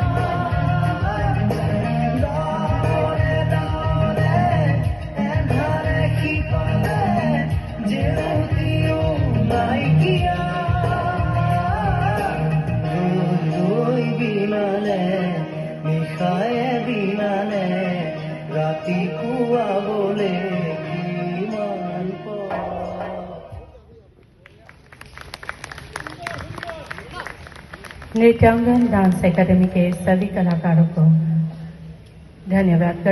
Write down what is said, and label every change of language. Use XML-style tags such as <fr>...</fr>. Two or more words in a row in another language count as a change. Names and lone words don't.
<as>ডাৱৰে ডাৱৰে এন্ধাৰে সিপাৰে জেউতিও নাইকিয়া ৰৈ বিনালে নিশায়ে বিনালে ৰাতিপুৱাবলে কিমান পৰ</as> <hi>नृत्यांगन डांस एकेडमी के सभी कलाकारों को धन्यवाद।</hi>